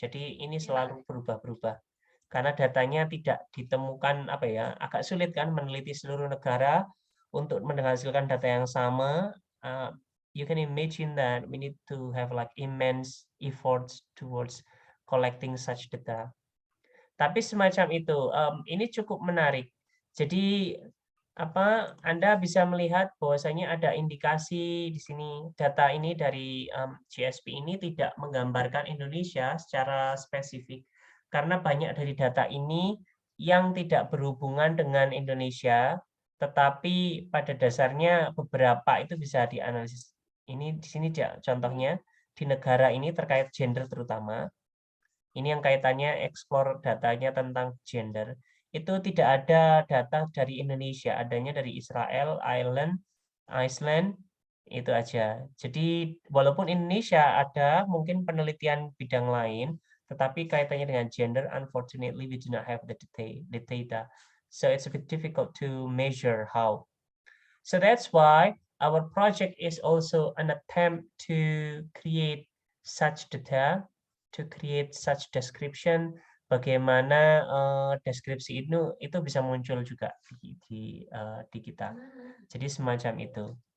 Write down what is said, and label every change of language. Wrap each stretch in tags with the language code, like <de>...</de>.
<id>Jadi ini selalu berubah-berubah. Karena datanya tidak ditemukan agak sulit kan meneliti seluruh negara untuk menghasilkan data yang sama.</id> <en>You can imagine that we need to have like immense efforts towards collecting such data.</en> <id>Tapi semacam itu, ini cukup menarik. Jadi Anda bisa melihat bahwasanya ada indikasi di sini data ini dari GSP ini tidak menggambarkan Indonesia secara spesifik. Karena banyak dari data ini yang tidak berhubungan dengan Indonesia, tetapi pada dasarnya beberapa itu bisa dianalisis. Ini di sini contohnya di negara ini terkait gender terutama. Ini yang kaitannya explore datanya tentang gender. Itu tidak ada data dari Indonesia, adanya dari Israel, Iceland, itu aja. Jadi walaupun Indonesia ada mungkin penelitian bidang lain, tetapi kaitannya dengan gender,</id> <en>unfortunately, we do not have the data. So it's a bit difficult to measure how. So that's why our project is also an attempt to create such data, to create such description.</en> <id>Bagaimana deskripsi itu bisa muncul juga di kita. Jadi semacam itu.</id>